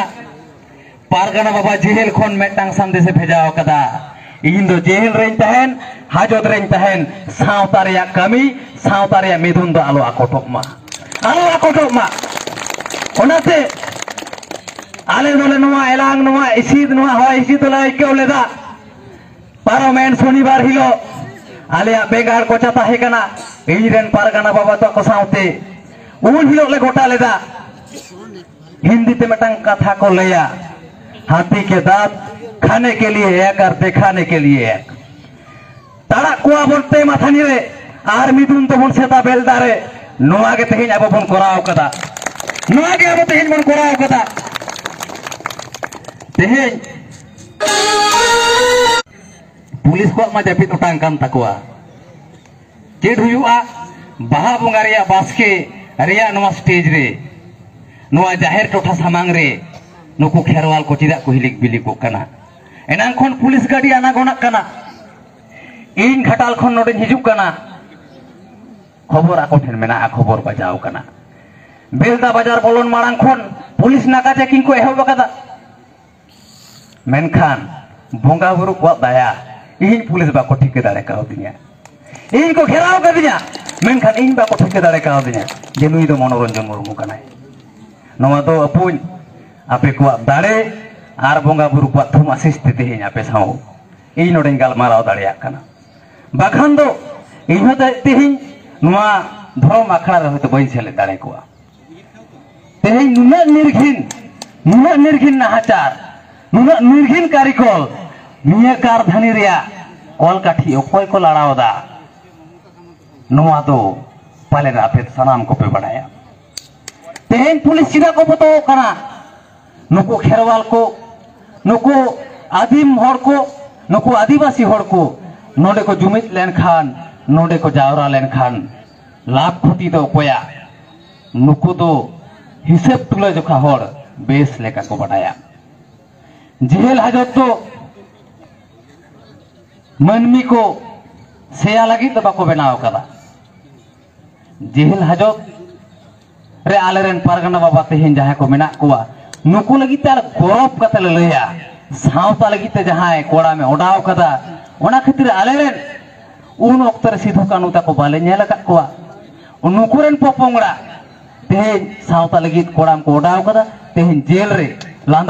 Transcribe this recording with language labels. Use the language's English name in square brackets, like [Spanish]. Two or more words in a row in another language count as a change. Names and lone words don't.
[Santali] पारगना बाबा जेल खन मेटांग संदेश भेजाव कदा इन दो जेल रेन तहन हाजत रेन तहन सावता रे कमी सावता रे मिदुन दो आलो आकोटक मा ओनाते आले दोले नोआ एलांग नोआ इसिद नोआ हो इसिद ला केव लेदा पार्लामेंट शनिवार हिलो आलिया बेगार को चाता है कना इजरेन पारगना बाबा तो को सावते उन हिलो ले गोटा लेदा हिंदी ते मटंग कथा को लेया [Hindi] हाथी के दांत खाने के लिए एक और दिखाने के लिए एक [Santali] ताड़ा कुआ बोलते माथानी रे आर मिदुन तो बन सेता बेलदारे नोआ के तेहिन अब बन कराव कदा नोआ के अब तेहिन बन कराव कदा तेहिन पुलिस को मा जापित उटांग कान ताकोआ चेड हुआ बाहा बोंगा रिया बास्के रिया नोआ स्टेज रे नोआ जाहिर टोठा सामांग रे नुकु खेरवाल को चिदा को हिलिक बिली को कना एनांग खन पुलिस गाड़ी आना गोना कना इन घाटाल खन नोडे हिजुक कना खबर आको ठेन मेना खबर बजाव कना बेलदा बाजार बोलन माड़ांग खन पुलिस नाका चेकिंग को एहब कदा मेनखान बोंगा बुरु को दाया इन पुलिस बाको ठिके दाड़े काव दिया इन को [Hindi] घेराव कर दिया [Santali] मेनखान इन बाको ठिके दाड़े काव दिया जे नुई दो मनोरंजन मुर्मू कनाय नोआ दो अपुन आपे को दाड़े आर बोंगा बुरु को थुम आशीष ते तेहिं आपे साव इन नोडे गाल माराव दाड़ेया कना बाखान दो इन होते तेहिं नोआ धर्म आखड़ा रे होते बई सेले दाड़े को तेहिं नुना निर्घिन नाहाचार नुना निर्घिन कारिकल निया कारधानी रिया कल काठी ओकोय को लड़ावदा नोआ दो पाले आपे सनाम को पे बढ़ाया तेहें पुलिस चिदा को पतो कना नुको खेरवाल को नुको आदिम हर को नुको आदिवासी हर को नोडे को जुमित लेन खान नोडे को जावरा लेन खान लाभ खुटी दो कोया नुको दो हिसाब तुला जोखा हर बेस लेका को बढ़ाया जेल हाजत तो मनमी को सेया लगी तो बाको बनाव कदा जेल हाजत रे आलेरेन पारगाना बाबा तेहेन जहां को मेना कोआ नुकु लगित ते गौरव कते लैया सावता लगित ते जहां कोड़ा में ओडाव कदा ओना खातिर आलेरेन उन अक्तर सिधु कानू ताको बाले नेल का कोआ नुकुरेन पोपोंगड़ा तेहेन सावता लगित कोड़ाम को ओडाव कदा तेहेन जेल रे लांदा